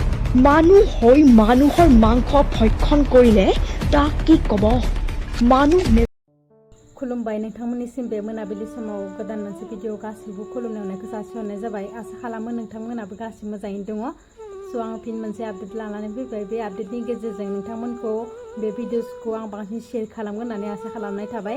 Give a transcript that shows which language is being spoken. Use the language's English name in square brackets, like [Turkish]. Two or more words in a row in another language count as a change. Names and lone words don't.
[Assamese] মানুহ হৈ মানুহৰ মাংস ভক্ষণ কৰিলে তাক কি কব মানুহ [Bodo] खुलुमबाय नोंथांमोननिसिम बे मोनाबिलि समाव गोदान मोनसे भिडिअ गासिबो खुलुमनायखौ जासिहरनाय जाबाय आसा खालामो नोंथांमोनाबो गासिबो मोजाङैनो दङ स' आं फिन मोनसे आपडेट लानानै फैबाय बे आपडेटनि गेजेरजों नोंथांमोनखौ बे भिडिअसखौ आं बांसिन शेयार खालामगोन होननानै आसा खालामनाय थाबाय